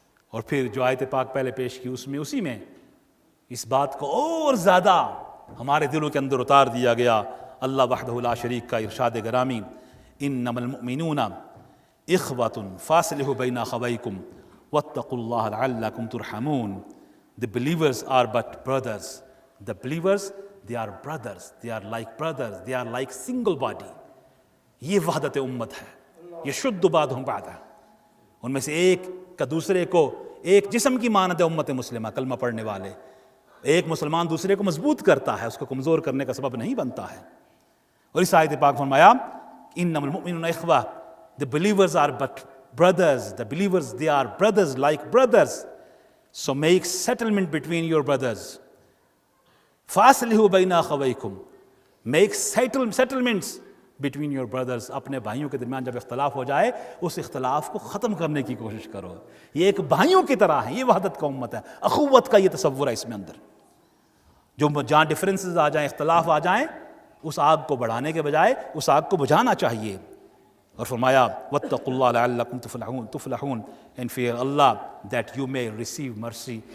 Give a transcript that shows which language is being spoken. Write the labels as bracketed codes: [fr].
[ur] اور پھر جو آیت پاک پہلے پیش کی اسی میں اس بات کو اور زیادہ ہمارے دلوں کے اندر اتار دیا گیا۔ اللہ وحدہ لا شریک کا ارشاد گرامی، [ar] انما المؤمنون اخوۃ فاصلحوا بین اخویکم واتقوا اللہ لعلکم ترحمون۔ [en] The believers are but brothers. The believers, they are brothers. They are like brothers. They are like single body. [ur] یہ وحدت امت ہے، یہ [ar] شد بعضہم بعضا، [ur] ان میں سے ایک کا دوسرے کو ایک جسم کی مانند ہے امت مسلمہ، کلمہ پڑھنے والے۔ ایک مسلمان دوسرے کو مضبوط کرتا ہے، اس کو کمزور کرنے کا سبب نہیں بنتا ہے۔ اور اس آیت پاک فرمایا [ar] انما المؤمنون اخوہ، [en] the believers are but brothers. The believers, they are brothers like brothers. So make settlement between your brothers. [ar] فَأَصْلِحُوا بَيْنَ أَخَوَيْكُمْ. [en] Make settlements between your brothers. [ur] اپنے بھائیوں کے درمیان جب اختلاف ہو جائے اس اختلاف کو ختم کرنے کی کوشش کرو۔ یہ ایک بھائیوں کی طرح ہے، یہ وحدت کا امت ہے، اخوت کا یہ تصور ہے اس میں اندر۔ جو جہاں ڈفرینسز آ جائیں، اختلاف آ جائیں، اس آگ کو بڑھانے کے بجائے اس آگ کو بجھانا چاہیے۔ اور فرمایا [ar] واتقوا اللہ لعلکم تفلحون، [en] and fear Allah that you may receive mercy.